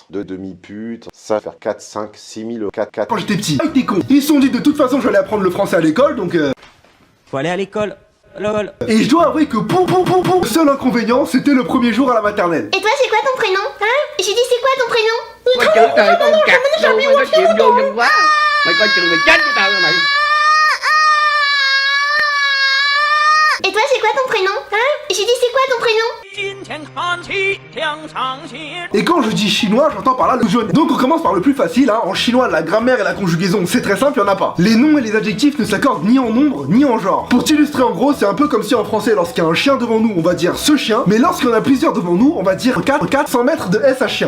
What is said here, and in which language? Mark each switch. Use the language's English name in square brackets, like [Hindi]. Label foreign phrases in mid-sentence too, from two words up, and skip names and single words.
[French] De demi-putes, ça va faire 4, 5, 6 000 euros. Quand j'étais petit, avec des cons, ils se sont dit de toute façon j'allais apprendre le français à l'école, donc Faut aller à l'école. Lol. Et je dois avouer que le seul inconvénient, c'était le premier jour à la maternelle. Et toi, c'est quoi ton prénom? Hein? J'ai dit, c'est quoi ton prénom? [Vietnamese] Mày chửi trời con cặc đâu, mày có chuyện vô nhân quá. Mày coi chừng mày chết với tao rồi mày. [French] Et toi, c'est quoi ton prénom? Hein? J'ai dit, c'est quoi ton prénom? Et quand je dis chinois, j'entends par là le jaune. Donc on commence par le plus facile, hein. En chinois, la grammaire et la conjugaison, c'est très simple, y'en a pas. Les noms et les adjectifs ne s'accordent ni en nombre, ni en genre. Pour t'illustrer en gros, c'est un peu comme si en français, lorsqu'il y a un chien devant nous, on va dire ce chien, mais lorsqu'il y en a plusieurs devant nous, on va dire 400 mètres de S à chien.